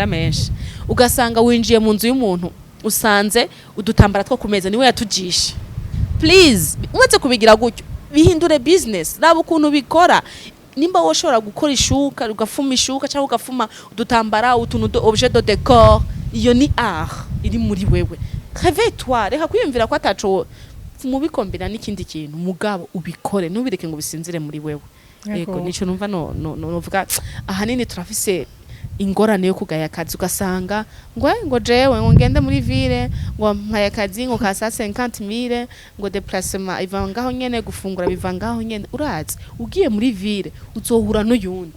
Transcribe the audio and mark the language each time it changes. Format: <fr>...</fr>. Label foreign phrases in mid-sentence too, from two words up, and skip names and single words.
<rn>menshi ugasanga winjiye mu nzu y'umuntu usanze udutambara two kumeza niwe yatujisha please umetse kubigira gutyo bihindure business raba ukuntu bikora nimba woshobora gukora ishuka ugafuma ishuka cyangwa ugafuma udutambara utuntu</rn> <fr>objet de décor</fr> <rn>iyo ni art iri muri wewe</rn> <fr>réveille-toi</fr> <rn>reka kwiyumvira ko ataco mubikombera n'ikindi kintu mugabo ubikore ntubireke ngo bisinzire muri wewe yego nico numva novuga ahanini turafise ingorane yo kugaya akazi ugasanga ngo jewe ngo ngende muri ville ngo mpaye akazi ngo ka 150,000 ngo déplacement ivangaho nyene gufungura bivangaho nyene urazi ugiye muri ville uzohura n'uyundi</rn>